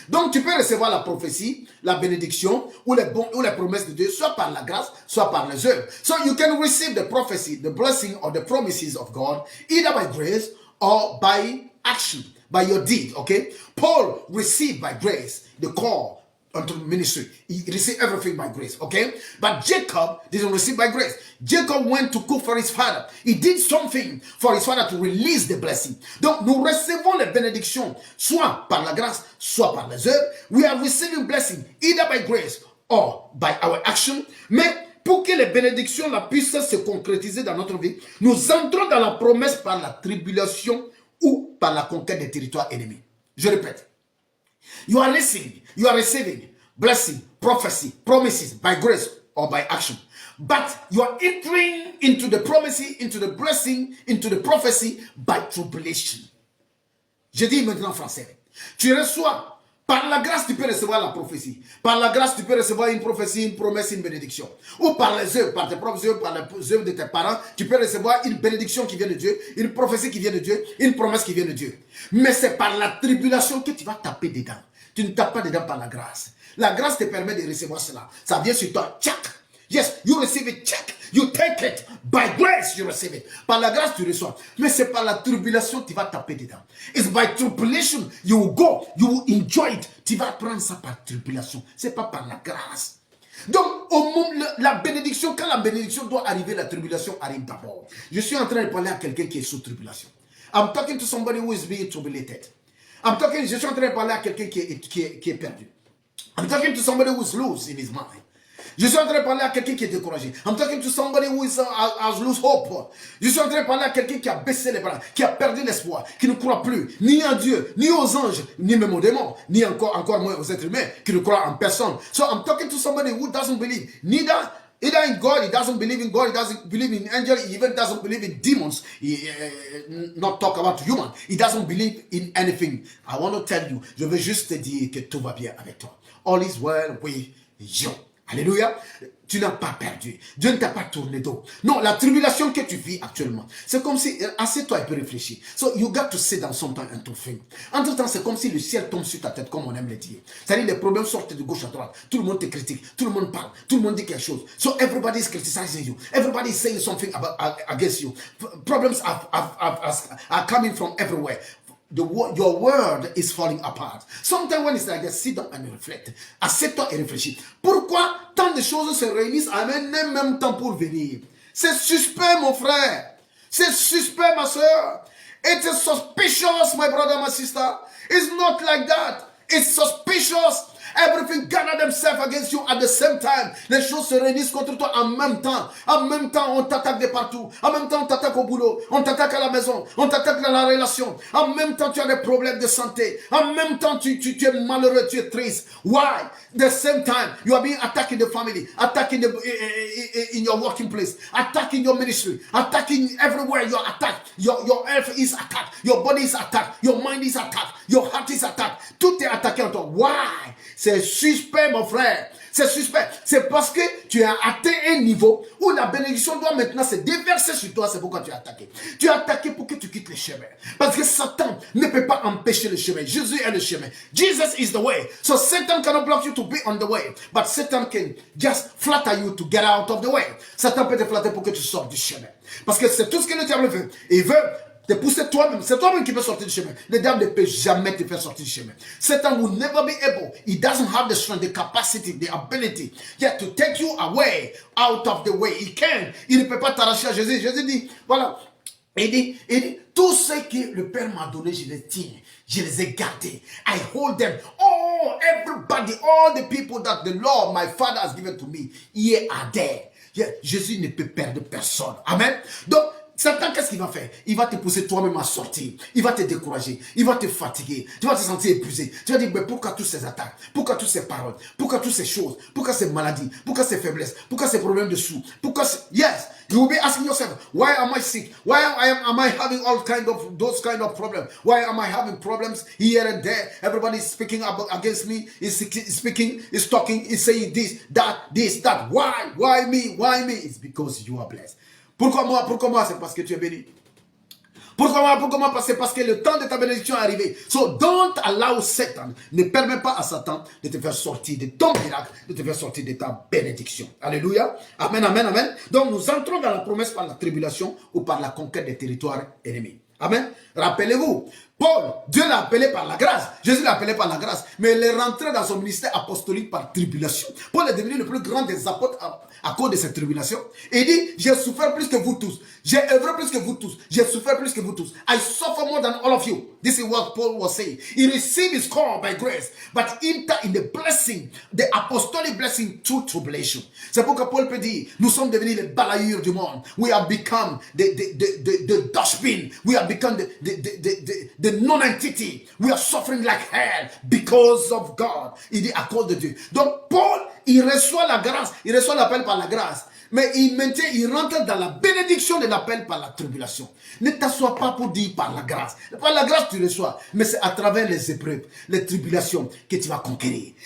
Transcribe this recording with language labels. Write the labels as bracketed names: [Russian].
[French] Donc tu peux recevoir la prophétie, la bénédiction ou les promesses de Dieu, soit par la grâce, soit par les œuvres. [English] So you can receive the prophecy, the blessing or the promises of God, either by grace or by action, by your deed, okay? Paul received by grace the call unto ministry. He received everything by grace, okay? But Jacob didn't receive by grace. Jacob went to cook for his father. He did something for his father to release the blessing. [French] Donc, nous recevons les bénédictions, soit par la grâce, soit par les œuvres. [English] We are receiving blessing either by grace or by our action. [French] Mais pour que les bénédictions puissent se concrétiser dans notre vie, nous entrons dans la promesse par la tribulation ou par la conquête des territoires ennemis. Je répète. [English] You are receiving blessing, prophecy, promises by grace or by action. But you are entering into the promise, into the blessing, into the prophecy by tribulation. [French] Je dis maintenant en français. Tu reçois, par la grâce, tu peux recevoir la prophétie. Par la grâce, tu peux recevoir une prophétie, une promesse, une bénédiction. Ou par les œuvres, par tes propres œuvres, par les œuvres de tes parents, tu peux recevoir une bénédiction qui vient de Dieu, une prophétie qui vient de Dieu, une promesse qui vient de Dieu. Mais c'est par la tribulation que tu vas taper dedans. Tu ne tapes pas dedans par la grâce. La grâce te permet de recevoir cela. Ça vient sur toi. [English] Check. Yes, you receive it. Check. You take it. By grace, you receive it. [French] Par la grâce, tu reçois. Mais c'est par la tribulation que tu vas taper dedans. [English] It's by tribulation you will go. You will enjoy it. [French] Tu vas prendre ça par tribulation. C'est pas par la grâce. Donc, au moment, la bénédiction, quand la bénédiction doit arriver, la tribulation arrive d'abord. Je suis en train de parler à quelqu'un qui est sous tribulation. [English] I'm talking to somebody who is being tribulated. [French] Je suis en train de parler à quelqu'un qui est perdu. [English] I'm talking to somebody who is loose in his mind. [French] Je suis en train de parler à quelqu'un qui est découragé. [English] I'm talking to somebody who has lost hope. [French] Je suis en train de parler à quelqu'un qui a baissé les bras, qui a perdu l'espoir, qui ne croit plus ni en Dieu, ni aux anges, ni même aux démons, ni encore moins aux êtres humains, qui ne croient en personne. [English] So I'm talking to somebody who doesn't believe either in God, he doesn't believe in God, he doesn't believe in angels, he even doesn't believe in demons. Not talk about human. He doesn't believe in anything. I want to tell you, [French] je veux juste te dire que tout va bien avec toi. [English] All is well with you. Alléluia. [French] Tu n'as pas perdu. Dieu ne t'a pas tourné dos. Non, la tribulation que tu vis actuellement, c'est comme si, assieds-toi et peux réfléchir. [English] So you got to sit down sometime and to think. [French] Entre-temps, c'est comme si le ciel tombe sur ta tête, comme on aime le dire. C'est-à-dire, les problèmes sortent de gauche à droite. Tout le monde te critique. Tout le monde parle. Tout le monde dit quelque chose. [English] So everybody is criticizing you. Everybody is saying something against you. Problems are coming from everywhere. Your world is falling apart. Sometimes when it's like that, sit down and reflect. [French] Assieds-toi et réfléchis. Pourquoi tant de choses se réunissent en un même temps pour venir? C'est suspect, mon frère. C'est suspect, ma soeur. [English] It is suspicious, my brother, my sister. It's not like that. It's suspicious. Everything gather themselves against you at the same time. [French] Les choses se réunissent contre toi en même temps. En même temps, on t'attaque de partout. En même temps, on t'attaque au boulot. On t'attaque à la maison. On t'attaque dans la relation. En même temps, tu as des problèmes de santé. En même temps, tu es malheureux, tu es triste. [English] Why? The same time, you are being attacked in the family, attacked in your working place, attacked in your ministry, attacking everywhere. You are attacked. Your health is attacked. Your body is attacked. Your mind is attacked. Your heart is attacked. [French] Tout est attaqué en toi. [English] Why? [French] C'est suspect, mon frère. C'est suspect. C'est parce que tu as atteint un niveau où la bénédiction doit maintenant se déverser sur toi. C'est pourquoi tu es attaqué. Tu es attaqué pour que tu quittes le chemin. Parce que Satan ne peut pas empêcher le chemin. Jésus est le chemin. [English] Jesus is the way. So Satan cannot block you to be on the way. But Satan can just flatter you to get out of the way. [French] Satan peut te flatter pour que tu sortes du chemin. Parce que c'est tout ce que le diable veut. Il veut te pousser toi-même. C'est toi-même qui peux sortir du chemin. Le diable ne peut jamais te faire sortir du chemin. [English] Satan will never be able. He doesn't have the strength, the capacity, the ability yet to take you away out of the way. He can. [French] Il ne peut pas t'arracher à Jésus. Jésus dit, voilà. Il dit, tout ce que le Père m'a donné, je les tiens. Je les ai gardés. [English] I hold them. Oh, everybody, all the people that the Lord, my Father has given to me, here are there. Yeah. [French] Jésus ne peut perdre personne. Amen. Donc, Satan, qu'est-ce qu'il va faire? Il va te pousser toi-même à sortir. Il va te décourager. Il va te fatiguer. Tu vas te sentir épuisé. Tu vas dire, mais pourquoi toutes ces attaques? Pourquoi toutes ces paroles? Pourquoi toutes ces choses? Pourquoi ces maladies? Pourquoi ces faiblesses? Pourquoi ces problèmes de sous? [English] Pourquoi yes, you will be asking yourself, why am I sick? Why am I having all those kind of problems? Why am I having problems here and there? Everybody is speaking against me. Is speaking, is talking, is saying this, that. Why me? Why me? It's because you are blessed. [French] Pourquoi moi? C'est parce que tu es béni. Pourquoi moi? C'est parce que le temps de ta bénédiction est arrivé. [English] So don't allow Satan, [French] ne permets pas à Satan de te faire sortir de ton miracle, de te faire sortir de ta bénédiction. Alléluia. Amen, amen, amen. Donc nous entrons dans la promesse par la tribulation ou par la conquête des territoires ennemis. Amen. Rappelez-vous, Paul, Dieu l'a appelé par la grâce. Jésus l'a appelé par la grâce. Mais il est rentré dans son ministère apostolique par tribulation. Paul est devenu le plus grand des apôtres à cause de cette tribulation. Et il dit, j'ai souffert plus que vous tous. J'ai œuvré plus que vous tous. J'ai souffert plus que vous tous. [English] I suffer more than all of you. This is what Paul was saying. He received his call by grace, but enter in the blessing, the apostolic blessing through tribulation. [French] C'est pourquoi Paul peut dire, nous sommes devenus les balayures du monde. [English] We have become the dustbin. We have become the non-entity. We are suffering like hell because of God. [French] Il dit à cause de Dieu. Donc Paul, il reçoit la grâce, il reçoit l'appel par la grâce. Mais il rentre dans la bénédiction de l'appel par la tribulation. Ne t'assois pas pour dire par la grâce. Par la grâce tu reçois, mais c'est à travers les épreuves, les tribulations que tu vas conquérir.